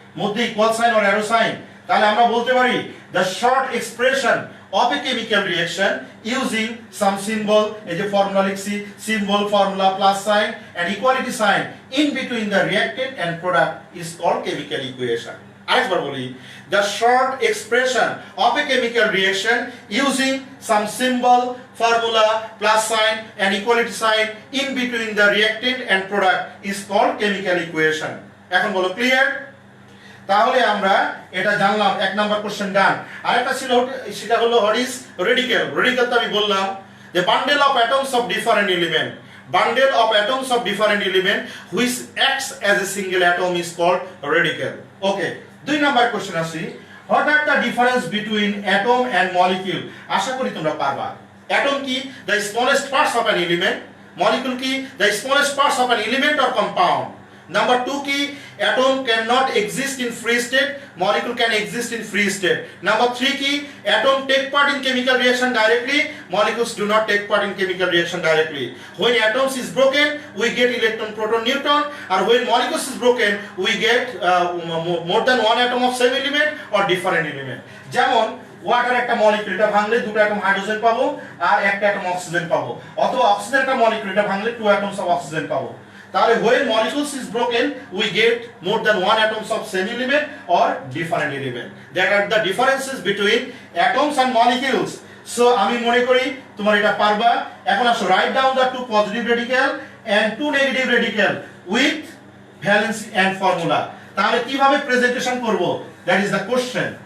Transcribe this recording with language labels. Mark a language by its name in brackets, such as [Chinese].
[English] মধ্যে equal sign or arrow sign, তাহলে আমরা বলতে পারি the short expression of a chemical reaction using some symbol, [Bangla] এই যে ফর্মুলা লিখছি, [English] symbol, formula, plus sign and equality sign in between the reactant and product is called chemical equation. আরেকবার বলি, the short expression of a chemical reaction using some symbol, formula, plus sign and equality sign in between the reactant and product is called chemical equation. [Bangla] এখন বলো clear? তাহলে আমরা এটা জানলাম, এক number question ডান। আরেকটা ছিল, সেটা হলো [English] What is radical. [Bangla] রেডিক্যাল তো আমি বললাম যে [English] Bundle of atoms of different element, bundle of atoms of different element which acts as a single atom is called radical. Okay, 2 number question আসি, what are the difference between atom and molecule. [Bangla] আশা করি তোমরা পারবা। [English] Atom কি? The smallest parts of an element. Molecule কি? The smallest parts of an element or compound. Number 2 কি? Atom cannot exist in free state, molecule can exist in free state. Number 3 কি? Atom take part in chemical reaction directly, molecules do not take part in chemical reaction directly. When atoms is broken, we get electron, proton, neutron, and when molecules is broken, we get more than one atom of same element or different element. [Bangla] যেমন water একটা molecule, এটা ভাঙলে দুটো atom hydrogen পাবো আর একটা atom oxygen পাবো, অথবা oxygen একটা মলিকিউল, এটা ভাঙলে [English] 2 atoms of oxygen [Bangla] পাবো। [English] তাহলে when molecules is broken we get more than one atoms of same element or different element. That are the differences between atoms and molecules. So [Bangla] আমি মনে করি তোমার এটা পারবা। এখন আসো, [English] write down the 2 positive radical and 2 negative radical with valency and formula. [Bangla] তাহলে কিভাবে প্রেজেন্টেশন করব, [English] that is the question.